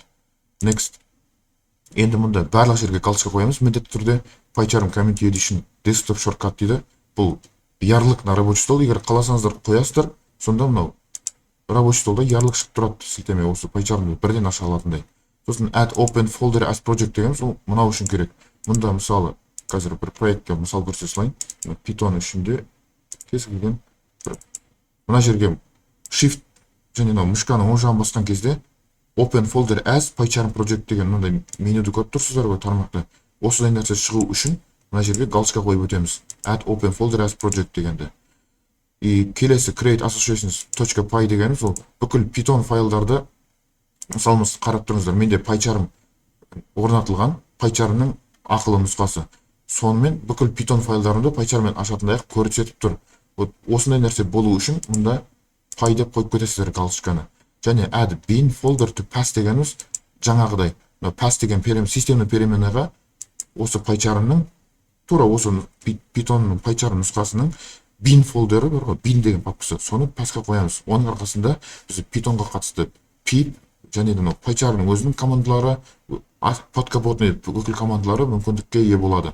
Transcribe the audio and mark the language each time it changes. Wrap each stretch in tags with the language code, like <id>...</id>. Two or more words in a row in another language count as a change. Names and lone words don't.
<en>Next.</en> <kk>Енді мұнда барлық жерге галочка қоямыз. Міндетті түрде PyCharm Community Edition</kk> <en>desktop shortcut</en> <kk>дейді. Бұл ярлық</kk> <ru>на рабочий стол.</ru> <kk>Егер қаласаңыздар қоясыздар, сонда мынау</kk> <ru>рабочий столда</ru> <kk>ярлық шығып тұрады. Сілтеме осы PyCharm'ды бірден аша алатындай. Сосын</kk> <en>add open folder as project</en> <kk>дегеніміз ол мынау үшін керек. Мұнда мысалы қазір бір проектке мысал көрсете салайын. Python ішінде кез келген мына жерге shift және мышканың оң жағын басқан кезде</kk> <en>open folder as PyCharm project</en> <kk>деген мынандай менюді көріп тұрсыздар ғой, тармақты. Осыдай нәрсе шығу үшін мына жерге галочка қойып өтеміз.</kk> <en>Add open folder as project</en> <kk>дегенді. И келесі</kk> <en>create associations.py</en> <kk>дегеніміз ол бүкіл Python файлдарды мысалымыз қарап тұрыңыздар. Менде PyCharm орнатылған, PyCharmның ақылы нұсқасы. Сонымен бүкіл Python файлдарымды PyCharmмен ашатындай көрсетіп тұр. Осындай нәрсе болу үшін мұнда py деп қойып кетесіздер галочканы. және</kk> <en>add bin folder to pass</en> <kk>дегеніміз жаңағыдай pass деген</kk> <ru>системный переменныға</ru> <kk>осы пайчарымның тура осы питонның пайчарым нұсқасының bin фолдері бар ғой, bin деген папкасы, соны пасқа қоямыз. Оның арқасында біз питонға қатысты pip және де пайчарының өзінің командалары, подкапотный бүкіл командалары мүмкіндікке ие болады.</kk>